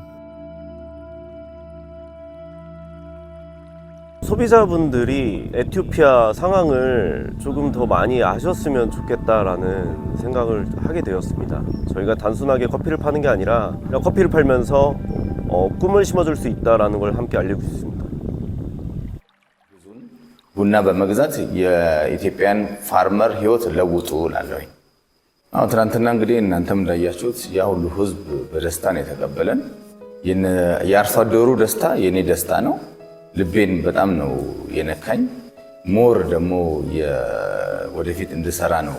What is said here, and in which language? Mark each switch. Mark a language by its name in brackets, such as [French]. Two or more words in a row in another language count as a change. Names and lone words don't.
[Korean] 소비자분들이 에티오피아 상황을 조금 더 많이 아셨으면 좋겠다라는 생각을 하게 되었습니다. 저희가 단순하게 커피를 파는 게 아니라 그냥 커피를 팔면서 꿈을 심어줄 수 있다라는 걸 함께 알려줄 수 있습니다. [Amharic] ቡና በመግዛት የኢትዮጵያን ፋርመር ህይወት ለውጡ እላለሁኝ። አሁን ትናንትና እንግዲህ እናንተም እንዳያችሁት ያ ሁሉ ህዝብ በደስታ ነው የተቀበለን። የአርሶ አደሩ ደስታ የኔ ደስታ ነው። ልቤን በጣም ነው የነካኝ። ሞር ደግሞ ወደፊት እንድሰራ ነው